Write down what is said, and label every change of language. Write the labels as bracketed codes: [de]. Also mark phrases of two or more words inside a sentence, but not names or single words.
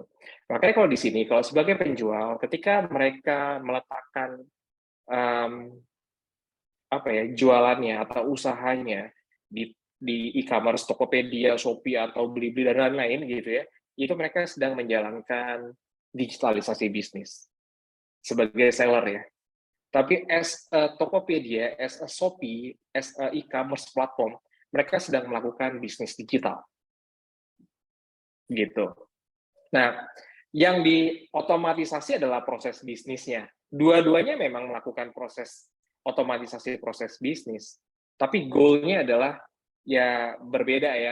[id] Makanya kalau di sini, kalau sebagai penjual, ketika mereka meletakkan jualannya atau usahanya di e-commerce, Tokopedia, Shopee atau Blibli dan lain-lain gitu ya, itu mereka sedang menjalankan digitalisasi bisnis sebagai seller ya. Tapi [en] as a Tokopedia, as a Shopee, as a e-commerce platform, [id] mereka sedang melakukan bisnis digital. Gitu. Nah, yang diotomatisasi adalah proses bisnisnya. Dua-duanya memang melakukan otomatisasi proses bisnis. Tapi goal-nya adalah ya berbeda ya.